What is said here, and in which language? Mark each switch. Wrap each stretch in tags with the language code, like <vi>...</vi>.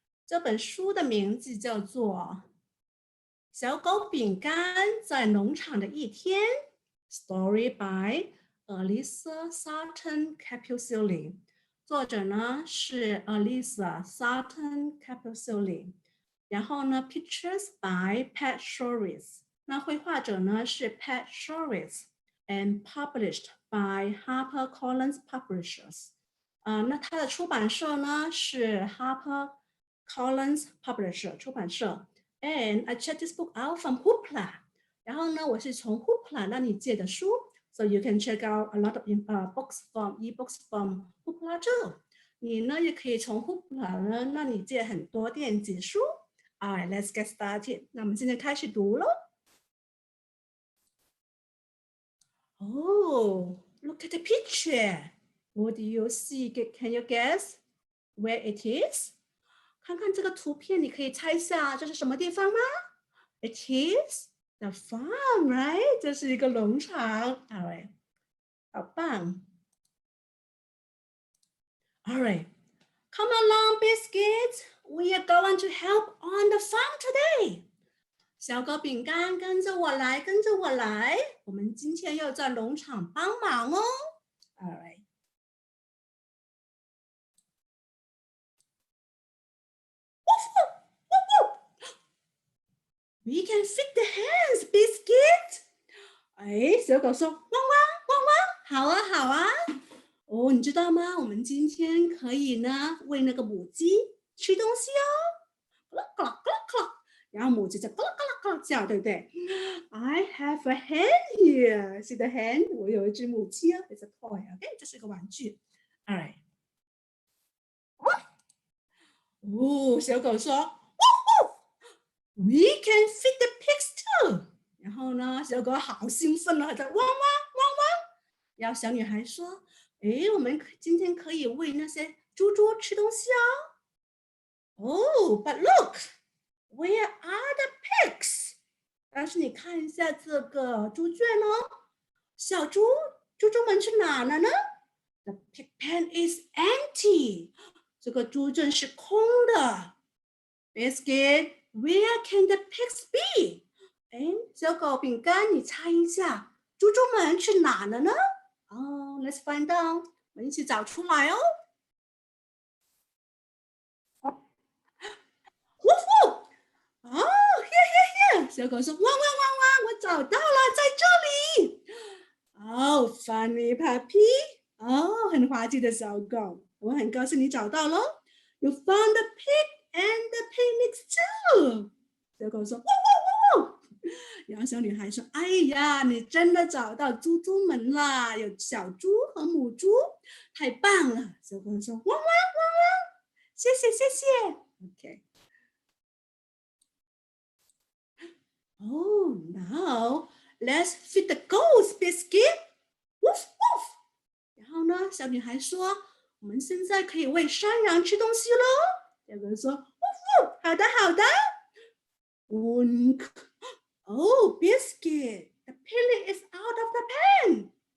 <zh>这本书的名字叫做《小狗饼干在农场的一天》，</zh> <en>Story by Elisa Sutton Capuzzi。</en> <zh>作者呢是 Elisa Sutton Capuzzi。然后呢</zh> <en>，Pictures by Pat Shores。</en> <zh>那绘画者呢是</zh> <en>Pat Shores and published by HarperCollins Publishers。</en> <zh>那它的出版社呢是 HarperCollins Publisher 出版社。</zh> <en>And I checked this book out from Hoopla。</en> <zh>然后呢，我是从 Hoopla 那里借的书。</zh> <en>So you can check out a lot of books from ebooks from Hoopla too。</en> <zh>你呢也可以从 Hoopla 呢那里借很多电子书。</zh> <en>Alright, let's get started。</en> <zh>那我们现在开始读喽。</zh> <en>Oh, look at the picture. What do you see? Can you guess where it is?</en> <zh>看看这个图片，你可以猜一下这是什么地方吗？</zh> <en>It is the farm, right?</en> <zh>这是一个农场。</zh> <en>Alright，</en> <zh>好棒。</zh> <en>Alright, come along, Biscuit. We are going to help on the farm today.</en> <zh>小狗饼干，跟着我来，跟着我来。我们今天要在农场帮忙哦。</zh> <en>Alright. We can feed the hens, Biscuit.</en> <zh>哎，小狗说：“汪汪汪汪，好啊好啊。” 哦，你知道吗？我们今天可以呢喂那个母鸡吃东西哦，咯咯咯咯咯，然后母鸡在咯咯咯咯叫，对不对 ？</zh> <en>I have a hen here. See the hen？</en> <zh>我有一只母鸡啊 ，</zh> <en>It's a toy.</en> <zh>OK， 这是个玩具。</zh> <en>All right。哦，</en> <zh>小狗说。</zh> <en>We can feed the pigs too。</en> <zh>然后呢，小狗好兴奋了，在汪汪汪汪。然后小女孩说：“诶，我们今天可以喂那些猪猪吃东西哦。</zh> <en>Oh, but look, where are the pigs？”</en> <zh>但是你看一下这个猪圈哦，小猪们去哪了呢？</zh> <en>The pig pen is empty。</en> <zh>这个猪圈是空的。</zh> <en>Biscuit, where can the pigs be？</en> <zh>哎，小狗饼干，你猜一下，猪们去哪了呢？</zh> <en>Let's find out。</en> <zh>我们一起找出来哦。呜呼！哦，here。小狗说：“汪汪汪汪，我找到了，在这里。”</zh> <en>Oh, funny puppy。</en> <zh>哦，很滑稽的小狗，我很高兴你找到了。</zh> <en>You found the pig and the picnics too。</en> <zh>小狗说：“汪汪汪汪。” 然后小女孩说：“哎呀，你真的找到猪们啦，有小猪和母猪，太棒了！” 小狗说：“汪汪汪汪，谢谢谢谢。”</zh> <en>OK。 Oh, now let's feed the goats, Biscuit. Woof woof.</en> <zh>然后呢，小女孩说：“我们现在可以喂山羊吃东西喽。” 小狗说：“呜呼，好的好的。”</zh> <en>Oh, Biscuit, the pig is out of the pen。</en>